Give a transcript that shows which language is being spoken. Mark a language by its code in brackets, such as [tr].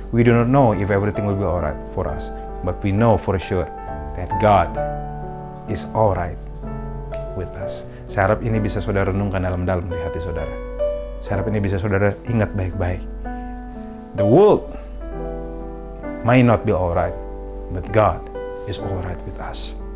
[en] We do not know if everything will be alright for us, but we know for sure that God is alright with us. [id] Saya harap ini bisa saudara renungkan dalam-dalam di hati saudara. Saya harap ini bisa saudara ingat baik-baik. [en] The world might not be alright, but God is alright with us.